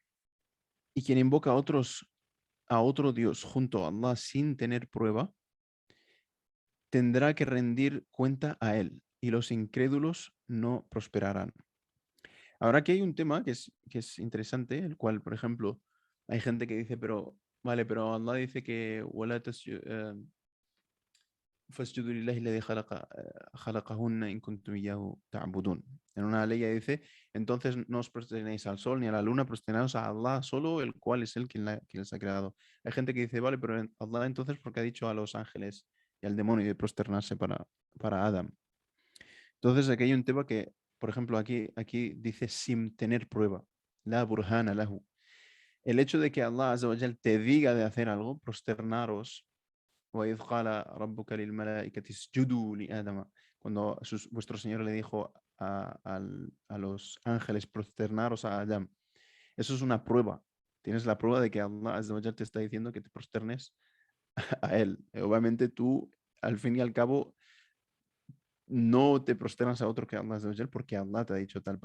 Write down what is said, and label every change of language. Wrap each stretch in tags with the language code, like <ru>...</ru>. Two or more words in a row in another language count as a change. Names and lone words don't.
<es>Y quien invoca a otro Dios junto a Allah sin tener prueba, tendrá que rendir cuenta a él, y los incrédulos no prosperarán. Ahora aquí hay un tema que es interesante, el cual, por ejemplo, hay gente que dice, pero, vale, pero Allah dice que</es> <ar>"ولا فاسجدوا لله الذي خلقهن إن كنتم إياه تعبدون".</ar> <es>En una ley dice, entonces no os prosternéis al sol ni a la luna, prosternaos a Allah solo, el cual es quien les ha creado. Hay gente que dice, vale, pero Allah entonces, ¿por qué ha dicho a los ángeles y al demonio de prosternarse para Adam? Entonces aquí hay un tema que, por ejemplo, aquí dice sin tener prueba.</es> <ar>لا برهان له.</ar> <es>El hecho de que</es> <ar>الله عز وجل</ar> <es>te diga de hacer algo, prosternaros,</es> <ar>وَإِذْ قَالَ رَبُّكَ لِلْمَلَائِكَةِ اسْجُدُوا لِآدَمَ,</ar> <es>cuando vuestro Señor le dijo a los ángeles prosternaros a Adam. Eso es una prueba. Tienes la prueba de que</es> <ar>الله عز وجل</ar> <es>te está diciendo que te prosternes a él. Obviamente tú, al fin y al cabo, no te prosternas a otro que</es> <ar>الله عز وجل</ar> <es>porque Allah te ha dicho tal.</es>